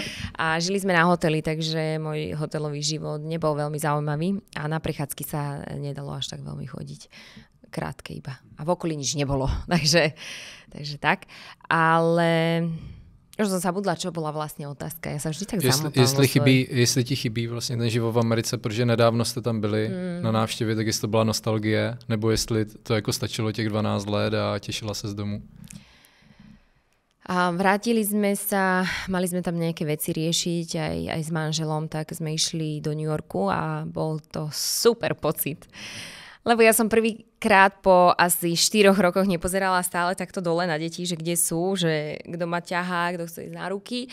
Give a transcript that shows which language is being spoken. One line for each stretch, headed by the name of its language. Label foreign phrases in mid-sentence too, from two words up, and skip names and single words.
Slovak: A žili sme na hoteli, takže môj hotelový život nebol veľmi zaujímavý a na prechádzky sa nedalo až tak veľmi chodiť. Krátke iba. A v okolí nič nebolo. Takže tak. Ale už som zabudla, čo bola vlastne otázka. Ja sa vždy tak zamotám.
Czech: Jestli ti chybí vlastně ten život v Americe, protože nedávno jste tam byli na návštěvě, tak jestli to byla nostalgie, nebo jestli to jako stačilo těch 12 let a těšila se z domu?
Slovak: A vrátili sme sa, mali sme tam nejaké veci riešiť aj s manželom, tak sme išli do New Yorku a bol to super pocit. Lebo ja som prvýkrát po asi 4 rokoch nepozerala stále takto dole na deti, že kde sú, že kto ma ťahá, kto chce ísť na ruky.